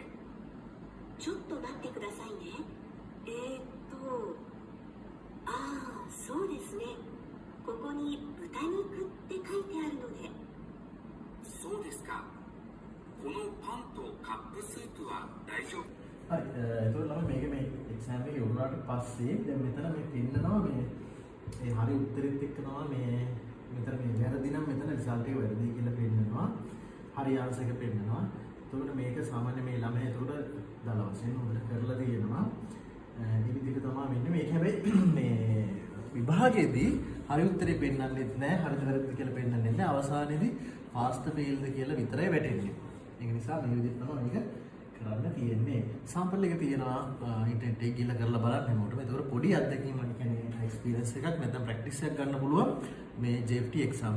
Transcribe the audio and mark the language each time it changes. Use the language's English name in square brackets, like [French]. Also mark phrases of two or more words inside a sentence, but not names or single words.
[Japanese] ちょっと待ってくださいね。ああ、そうですね。ここに豚肉って書いてあるので。そうですか。このパンとカップスープは大丈夫。 [Sinhala] හරි එතකොට ළමයි මේක මේ එක්සෑම් එකේ උරුණාට පස්සේ දැන් මෙතන මේ පෙන්නනවා මේ හරි උත්තරෙත් එක්ක තමයි මේ මෙතන මේ වැරදි නම් මෙතන රිසල්ට් එක වැරදි කියලා පෙන්නනවා. හරි ආන්සර් එක පෙන්නනවා. එතකොට මේක සාමාන්‍ය මේ ළමයි එතකොට දල වශයෙන් උඩට කරලා තියෙනවා. මේ විදිහට තමයි මෙන්න මේක හැබැයි මේ විභාගයේදී හරි උත්තරේ පෙන්නන්නෙත් නැහැ හරිද වැරදිද කියලා පෙන්නන්නෙත් නැහැ. අවසානයේදී [English] pass the fail [Sinhala] ද කියලා විතරයි වැටෙන්නේ. ඒක නිසා මේ විදිහට තමයි මේක කරන්න තියෙන්නේ. සාම්පල් එක තියෙනවා ඉන්ටර්නෙට් එකේ ගිහලා කරලා බලන්න හැමෝටම. ඒතකොට පොඩි අත්දැකීමක් කියන්නේ එක්ස්පීරියන්ස් එකක් නැත්නම් ප්‍රැක්ටිස් එකක් ගන්න පුළුවන් මේ JFT exam